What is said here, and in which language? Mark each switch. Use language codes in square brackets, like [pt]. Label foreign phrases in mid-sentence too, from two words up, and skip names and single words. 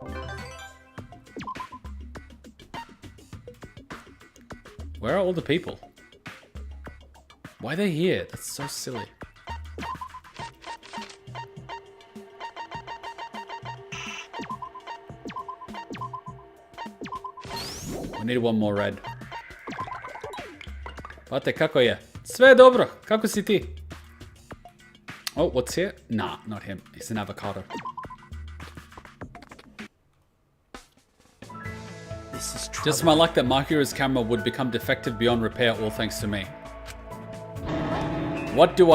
[en] Where are all the people? Why are they here? That's so silly. We need one more red. [sr] Pate, kako je? Sve je dobro. Kako si ti? [en] Oh, what's here? Nah, not him. He's an avocado. This is trouble. Just my luck that Mahiru's camera would become defective beyond repair, all thanks to me. What do?